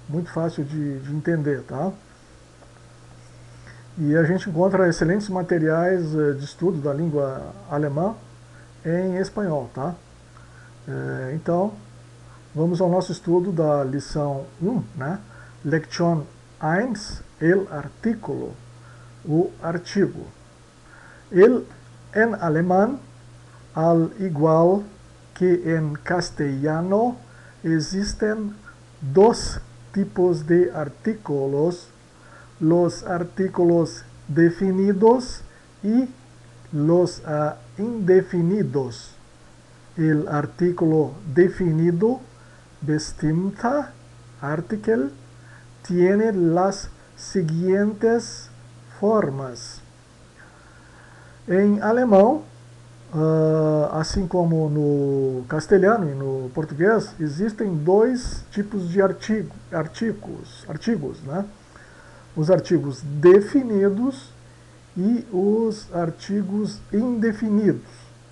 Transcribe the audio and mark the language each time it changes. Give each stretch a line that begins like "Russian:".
Portuguese: Muito fácil de entender, tá? E a gente encontra excelentes materiais de estudo da língua alemã em espanhol, tá? Então, vamos ao nosso estudo da lição 1, né?
Spanish: Lección 1, el artículo,
Portuguese: o artigo.
Spanish: El en alemán, al igual que en castellano, existen dos tipos de artículos: los artículos definidos y los indefinidos. El artículo definido, bestimmter Artikel, tiene las siguientes formas.
Portuguese: Em alemão, assim como no castelhano e no português, existem dois tipos de artigos, né? Os artigos definidos e os artigos indefinidos.